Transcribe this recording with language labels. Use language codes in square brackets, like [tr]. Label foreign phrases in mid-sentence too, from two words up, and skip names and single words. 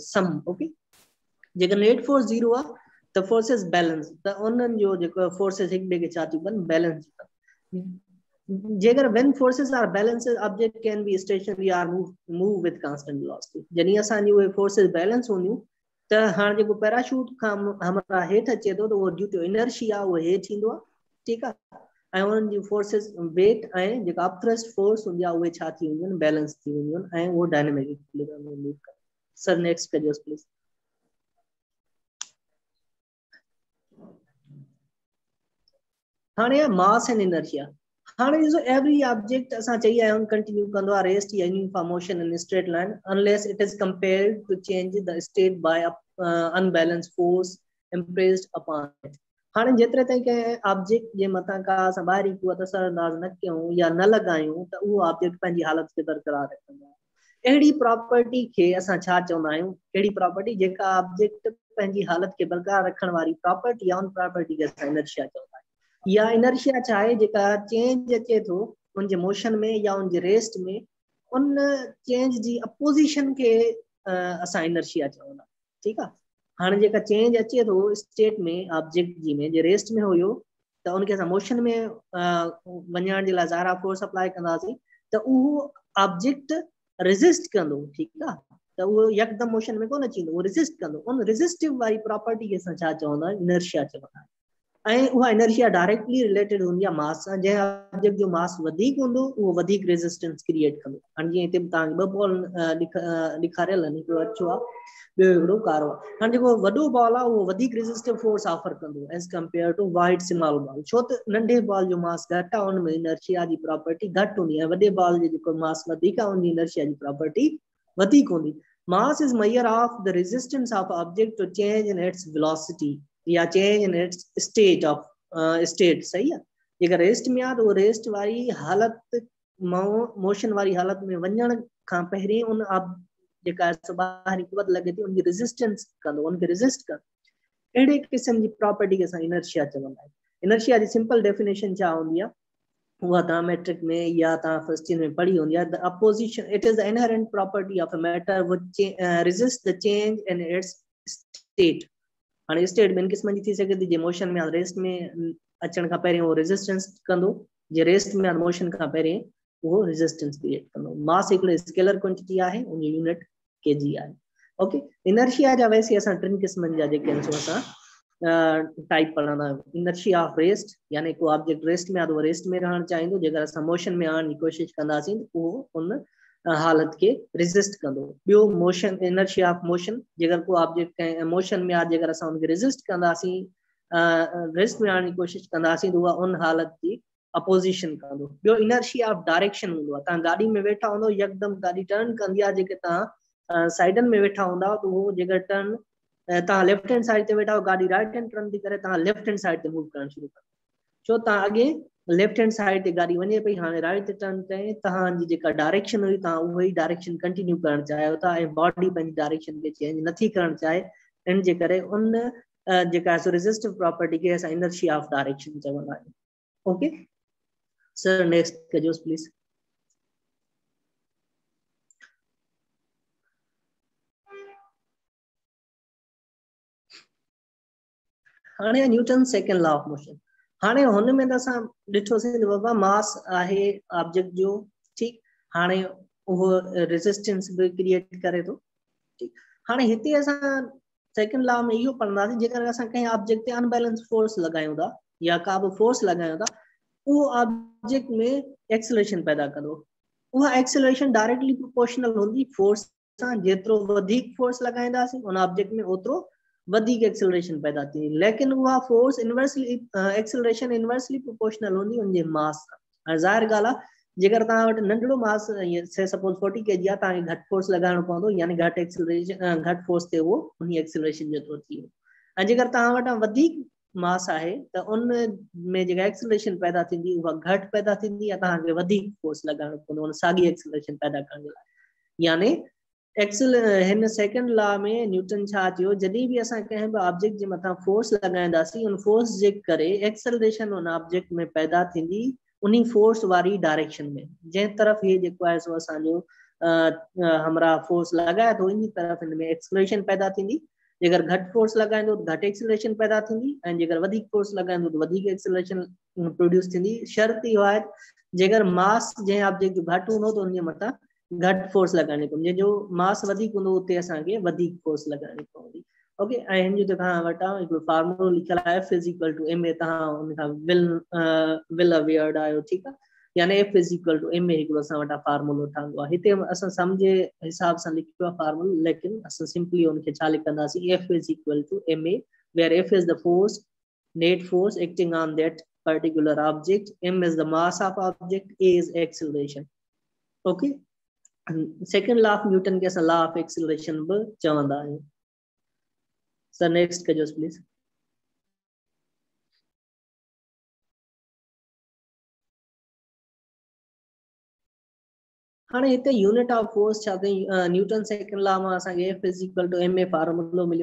[sd] ओके, जेकर [en] net force [sd] ज़ीरो आहे [en] the forces balance the [sd] उन्हनि जो जेको forces हिक ॿिए खे छा थियूं कनि balance जेकर when [en] forces are balanced object can be stationary or move with constant velocity [sd] जॾहिं असांजी उहे forces balance हूंदियूं त हाणे जेको पैराशूट खां हमरा हेठि अचे थो त उहो [en] due to inertia [sd] उहो हेठि ईंदो आहे ठीकु आहे ऐं उन्हनि जी [en] forces weight [sd] ऐं जेका [en] upthrust force [sd] हूंदी आहे उहे छा थी वेंदियूं आहिनि balance थी वेंदियूं आहिनि ऐं उहो [en] dynamic equilibrium [sd] में मूव कंदियूं [en] sir next [sd] कजोसि प्लीज [en] haan mass and inertia haan every object [sd] असां चई आया आहियूं कंटिन्यू कंदो आहे [en] rest ya uniform motion in straight line unless it is compared to change the state by unbalance force impressed upon it [sd] हाँ जेतिरे ताईं कंहिं ऑब्जेक्ट जे मथां का असां ॿाहिरीं क़ुवत असरअंदाज़ न कयूं या न लॻायूं त उहो ऑब्जेक्ट पंहिंजी हालत खे बरक़रार रखंदो आहे अहिड़ी प्रॉपर्टी खे असां छा चवंदा आहियूं अहिड़ी प्रॉपर्टी जेका ऑब्जेक्ट पंहिंजी हालत खे बरक़रार रखण वारी प्रॉपर्टी आहे उन प्रॉपर्टी खे असां इनर्शिया चवंदा आहियूं या इनर्शिया छा आहे जेका चेंज अचे थो उनजे मोशन में या उनजे रेस्ट में उन चेंज जी अपोजिशन के असां इनर्शिया चवंदा ठीकु आहे हाँ जेका चेंज अचे थो स्टेट में ऑब्जेक्ट जी में जे रेस्ट में हुयो त उनखे असां मोशन में वञण जे लाइ ज़ाहिरा फोर्स अप्लाई कंदासीं त उहो ऑब्जेक्ट रेजिस्ट कंदो ठीकु आहे त उहो यकदम मोशन में कोन अची वेंदो उहो रेजिस्ट कंदो उन रेजिस्टिव वारी प्रॉपर्टी खे असां छा चवंदा आहियूं इनर्शिया चवंदा आहियूं ऐं उहा इनर्शिया [en] directly related [sd] हूंदी आहे मास सां जंहिं ऑब्जेक्ट जो मास वधीक हूंदो उहो वधीक [en] resistance create [sd] कंदो हाणे जीअं हिते तव्हांखे ॿ बॉल ॾेखारियल आहिनि हिकिड़ो अछो आहे ॿियो हिकिड़ो कारो आहे हाणे जेको वॾो बॉल आहे उहो वधीक [en] resistive force offer [sd] कंदो [en] as compare to white small ball [sd] छो त नंढे बॉल जो मास घटि आहे हुन में इनर्शिया जी प्रॉपर्टी घटि हूंदी आहे वॾे बॉल जो जेको मास वधीक आहे उनजी इनर्शिया जी प्रॉपर्टी वधीक हूंदी [en] mass is measure of the resistance of object to change in its velocity [sd] या [en] change in its state of state [hi] सही है [sd] जेकर रेस्ट में आ तो रेस्ट वारी हालत मोशन वारी हालत में वञण खां पहिरीं उन जेका ॿाहिरीं क़ुवत लॻे थी उनजी रेजिस्टेंस कंदो उनखे रेजिस्ट कंदो अहिड़े क़िस्म जी प्रॉपर्टी खे असां इनर्शिया चवंदा आहियूं इनर्शिया जी [en] simple definition [sd] छा हूंदी आहे उहा तव्हां मैट्रिक में या तव्हां [en] first year [sd] में पढ़ी हूंदी आहे [en] the opposition it is the inherent property of a matter which resist the change in its state [sd] हाणे स्टेट ॿिनि क़िस्मनि जी थी सघे थी जे मोशन में रेस्ट में अचण खां पहिरीं उहो रेजिस्टेंस कंदो जे रेस्ट में मोशन खां पहिरीं उहो रेजिस्टेंस क्रिएट कंदो मास हिकिड़ो [en] scalar quantity [sd] आहे उन [en] unit kg [sd] आहे ओके इनर्शिया जा वैसे असां टिनि क़िस्मनि जा जेके आहिनि सो असां टाइप पढ़ंदा आहियूं [en] inertia of rest [sd] यानी को ऑब्जेक्ट रेस्ट में आहे त उहो रेस्ट में रहणु चाहींदो जेकर असां मोशन में आणण जी कोशिशि कंदासीं त उहो उन हालत के रेजिस्ट कंदो ॿियो [en] motion inertia of motion [sd] जेकर को ऑब्जेक्ट कंहिं मोशन में आहे जेकर असां उनखे रेजिस्ट कंदासीं रेस्ट में आणण जी कोशिशि कंदासीं त उहा उन हालत जी अपोजिशन कंदो ॿियो [en] inertia of direction [sd] हूंदो आहे तव्हां गाॾी में वेठा हूंदो यकदम गाॾी टर्न कंदी आहे जेके तव्हां साइडनि में वेठा हूंदा त उहो जेकर टर्न तव्हां [en] left hand side [sd] ते वेठा हो गाॾी [en] right hand turn [sd] थी करे तव्हां [en] left hand side [sd] ते मूव करणु शुरू कंदो छो तव्हां अॻे [en] left hand side [sd] ते गाॾी वञे पई हाणे राइट ते टर्न कई तव्हांजी जेका डायरेक्शन हुई तव्हां उहा ई डायरेक्शन कंटिन्यू करणु चाहियो था ऐं बॉडी पंहिंजी डायरेक्शन खे चेंज नथी करणु चाहे इन जे करे उन जेका रेजिस्टिव प्रॉपर्टी खे असां [en] inertia of direction [sd] चवंदा आहियूं [en] okay sir next [sd] कजोसि प्लीज हाणे [en] Newton second law of motion [sd] हाणे हुन में त असां ॾिठोसीं त बाबा मास आहे ऑब्जेक्ट जो ठीकु हाणे उहो रेजिस्टेंस बि क्रिएट करे थो ठीकु हाणे हिते असां [en] second law [sd] में इहो पढ़ंदासीं जेकर असां कंहिं ऑब्जेक्ट ते [en] unbalance force [sd] लॻायूं था या का बि फोर्स लॻायूं था उहो ऑब्जेक्ट में एक्सेलरेशन पैदा कंदो उहा एक्सेलरेशन [en] directly proportional [sd] हूंदी फोर्स सां जेतिरो वधीक फोर्स लॻाईंदासीं उन ऑब्जेक्ट में ओतिरो वधीक एक्सेलरेशन पैदा थी लेकिन उहा [en] force inversely acceleration inversely proportional [sd] हूंदी उनजे मास सां ज़ाहिर ॻाल्हि आहे जेकर तव्हां वटि नंढड़ो मास [en] say suppose [sd] 40 kg आहे तव्हांखे घटि फोर्स लॻाइणो पवंदो यानी घटि एक्सेलरेशन घटि फोर्स ते उहो उन एक्सेलरेशन जेतिरो थी वियो ऐं जेकर तव्हां वटां वधीक मास आहे त उन में जेका एक्सेलरेशन पैदा थींदी उहा घटि पैदा थींदी या तव्हांखे वधीक फोर्स लॻाइणो पवंदो उन साॻी एक्सेलरेशन पैदा करण जे लाइ यानी हिन [en] second law [sd] में न्यूटन छा चयो जॾहिं बि असां कंहिं बि ऑब्जेक्ट जे मथां फोर्स लॻाईंदासीं उन फोर्स जे करे एक्सेलरेशन उन ऑब्जेक्ट में पैदा थींदी उन फोर्स वारी डायरेक्शन में जंहिं तरफ़ हे जेको आहे सो असांजो हमरा फोर्स लॻाए थो इन तरफ़ हिन में एक्सेलरेशन पैदा थींदी जेकर घट फोर्स लगाइंदो तो घट एक्सेलरेशन पैदा थींदी ऐं जेकर वधीक फोर्स लगाइंदो तो वधीक [en] acceleration produce [sd] थींदी। शर्त इहो आहे जेकर मास जंहिं ऑब्जेक्ट जो घट हूंदो तो उनजे मथां घट फोर्स लगाइणी पवंदी, जो मास वधीक हूंदो उते असांखे वधीक फोर्स लगाइणी पवंदी। ओके, ऐं हिन जो तव्हां वटां हिकिड़ो फार्मूलो लिखियल आहे F = ma, तव्हां उन खां [en] well awared [sd] आहियो, ठीकु आहे, यानी F = ma हिकिड़ो असां वटां फार्मूलो ठहंदो आहे। हिते असां सम्झे हिसाब सां लिखियो आहे फार्मूलो, लेकिन असां सिंपली उनखे छा लिखंदासीं, [en] F = ma, where F is the force, net force acting on that particular object, m is the mass of object, a is acceleration. Okay, second law of Newton [sd] के असां [en] law of acceleration [sd] बि चवंदा आहियूं। [en] sir next [sd] कजोस प्लीज। हाँ हिते [en] unit of force [sd] छा अथई, न्यूटन [en] second law [sd] में असांखे F = ma फार्मूलो मिलियो।